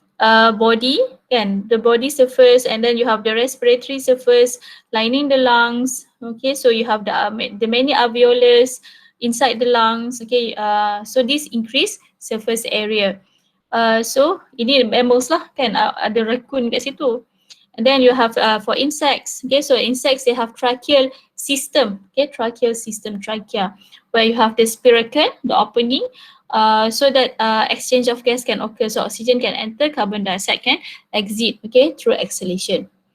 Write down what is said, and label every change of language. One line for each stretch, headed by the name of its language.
English: body, kan, the body surface, and then you have the respiratory surface lining the lungs. Okay, so you have the many alveolus inside the lungs. Okay, so this increase surface area. So
Malay: ini mammals lah, kan, ada raccoon kat situ.
English: And then you have for insects. Okay, so insects, they have tracheal system. Okay, tracheal system, trachea, where you have the spiracle, the opening, so that exchange of gas can occur. So oxygen can enter, carbon dioxide can exit. Okay, through exhalation.